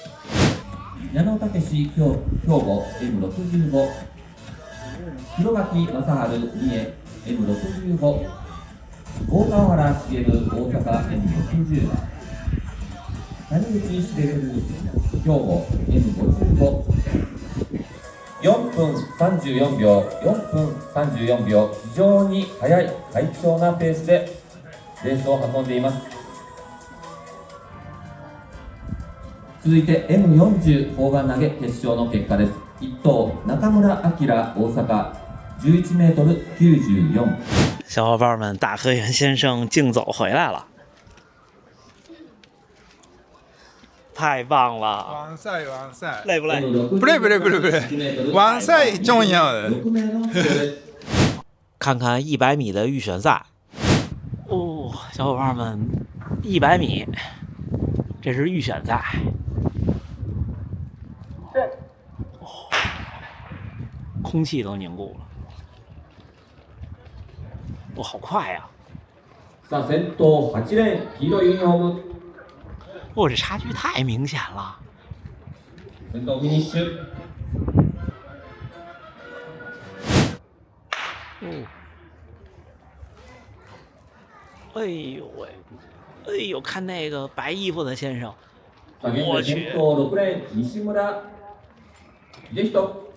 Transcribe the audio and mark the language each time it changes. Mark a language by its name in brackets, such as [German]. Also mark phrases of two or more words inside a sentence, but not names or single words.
[Japanese] 矢野武史兵庫 M65、 広垣正治三重 M65、 大川原茂大阪 M60、 谷口茂兵庫 M55。 4分34秒、4分34秒、非常に速い快調なペースでレースを運んでいます。続いて M40 砲丸投げ決勝の結果です。1 等中村晃大阪 11m94。 [Chinese] 小伙伴们，大河原先生竞走回来了，太棒了！完赛完赛，累不累？不累不累不累不累，完赛重要的。看看100米的预选赛。哦，小伙伴们，100米，这是预选赛。哦，空气都凝固了。哇，好快呀！ [Japanese] さあ先頭8レーン黄色いユニフォーム。 [Chinese] 哇，这差距太明显了。 [Japanese] 先頭フィニッシュ。 [Chinese] 哎呦喂，哎呦，看那个白衣服的先生， [Japanese] さあ現在先頭6レーン西村秀人。